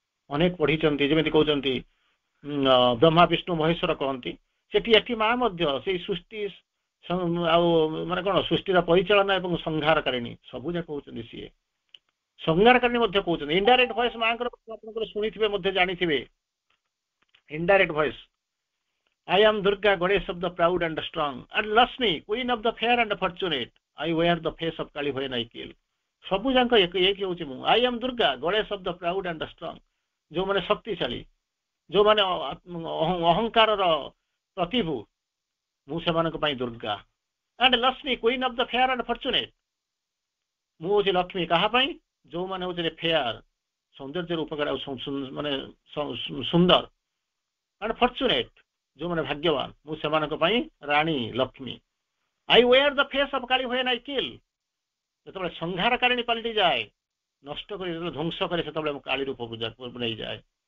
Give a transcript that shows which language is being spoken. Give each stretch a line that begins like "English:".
Odia: ଅନେକ ପଢିଛନ୍ତି, ଯେମିତି କହୁଛନ୍ତି ବ୍ରହ୍ମା ବିଷ୍ଣୁ ମହେଶ୍ୱର କହନ୍ତି। ସେଠି ଏଠି ମା ମଧ୍ୟ ସେଇ ସୃଷ୍ଟି ଆଉ ମାନେ କଣ, ସୃଷ୍ଟିର ପରିଚାଳନା ଏବଂ ସଂହାରକାରିଣୀ ସବୁ ଯାକ କହୁଛନ୍ତି ସିଏ। ସଂହାରକାରିଣୀ ମଧ୍ୟ କହୁଛନ୍ତି। ଇନଡାଇରେକ୍ଟ ଭଏସ ମାଙ୍କର ଆପଣଙ୍କର ଶୁଣିଥିବେ, ମଧ୍ୟ ଜାଣିଥିବେ।
English: Indirect voice, I am Durga, goddess of the proud and the strong, and Lakshmi, queen of the fair and the fortunate. I wear the face of Kali when I kill.
Odia: ସବୁ ଯାକ ଏକ ହେଉଛି ମୁଁ।
English: I am Durga, goddess of the proud and the strong.
Odia: ଯୋଉମାନେ ଶକ୍ତିଶାଳୀ, ଯୋଉମାନେ ଅହଙ୍କାରର ପ୍ରତିଭୁ, ମୁଁ ସେମାନଙ୍କ ପାଇଁ Durga.
English: and Lakshmi, queen of the fair and fortunate.
Odia: ମୁଁ ହେଉଛି ଲକ୍ଷ୍ମୀ କାହା ପାଇଁ? ଯୋଉମାନେ ହଉଛନ୍ତି ଫେୟାର, ସୌନ୍ଦର୍ଯ୍ୟର ଉପକାର ଆଉ ମାନେ ସୁନ୍ଦର,
English: and fortunate,
Odia: ଯୋଉମାନେ ଭାଗ୍ୟବାନ, ମୁଁ ସେମାନଙ୍କ ପାଇଁ Rani Lakshmi.
English: I wear the face of Kali when I kill.
Odia: ଯେତେବେଳେ ସଂହାରକାରିଣୀ ପାଲଟି ଯାଏ, ନଷ୍ଟ କରି ଯେତେବେଳେ ଧ୍ୱଂସ କରେ, ସେତେବେଳେ କାଳୀ ରୂପ ପୂଜା ନେଇଯାଏ।